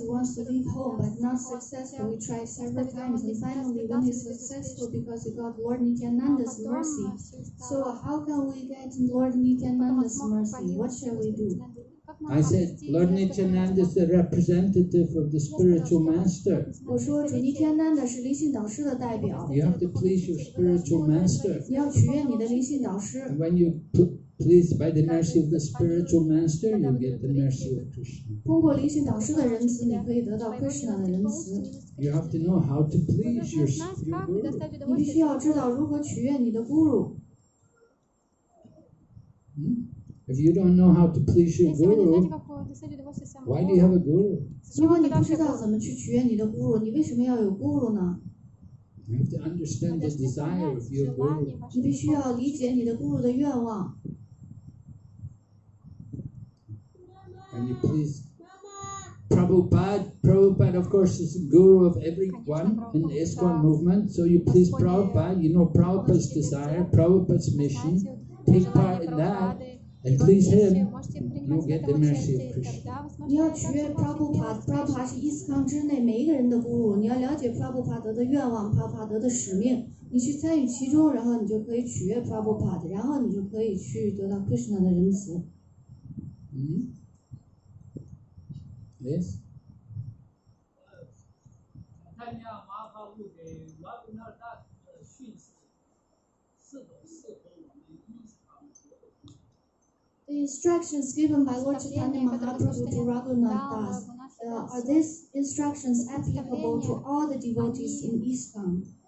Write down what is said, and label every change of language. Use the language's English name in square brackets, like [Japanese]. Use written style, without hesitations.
[English] He wants to leave home, but not successful. He tried several times, and finally, when he's successful, because he got Lord Nityananda's mercy. So, how can we get Lord Nityananda's mercy? What shall we do? I said, Lord Nityananda is the representative of the spiritual master. [Chinese] 我说主尼天南的是灵性导师的代表， [English] You have to please your spiritual master. [Chinese] 你要取悦你的灵性导师。 [English] And when you please by the mercy of the spiritual master, you get the mercy of Krishna. [Chinese] 通过灵性导师的仁慈，你可以得到 Krishna 的仁慈。 [English] You have to know how to please your guru. [Chinese] 你必须要知道如何取悦你的 guru。 [English] If you don't know how to please your guru, why do you have a guru? [Chinese] 如果你不知道怎么去取悦你的 guru， 你为什么要有 guru 呢？ [English] You have to understand the desire of your guru. [Chinese] 你必须要理解你的 guru 的愿望。 [English] And you please Prabhupada. Prabhupada, of course, is the guru of everyone in the ISKCON movement. So you please Prabhupada. You know Prabhupada's desire, Prabhupada's mission. Take part in that and please him. You'll get the mercy of Krishna. [Chinese] 你要取悦 Prabhupada。Prabhupada 是ISKCON之内每一个人的 guru。你要了解 Prabhupada 的愿望 ，Prabhupada 的使命，你去参与其中，然后你就可以取悦 Prabhupada， 然后你就可以去得到 Krishna 的仁慈。 [English] Yes. [Chinese] 看一下马法路给拉古纳大的训示是否适合我们日常活动。 [English] The instructions given by Lord Chaitanya Mahaprabhu to Ragunath Das, are these instructions applicable to all the devotees in ISKCON?